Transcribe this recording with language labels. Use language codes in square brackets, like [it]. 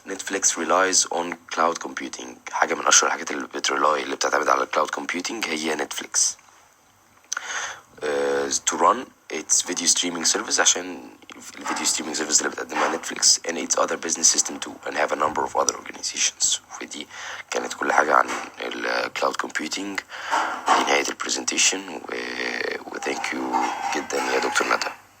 [en] Netflix relies on cloud computing. [ar] حاجة من أشهر الحاجات اللي بتعتمد على cloud computing هي Netflix. [en] To run its video streaming service، [ar] عشان الفيديو streaming service اللي بتقدمها [en] Netflix and its other business system too and have a number of other organizations. [ar] ودي كانت كل حاجة عن cloud computing. دي نهاية البرزنتيشن و thank you جدا يا دكتور ندى.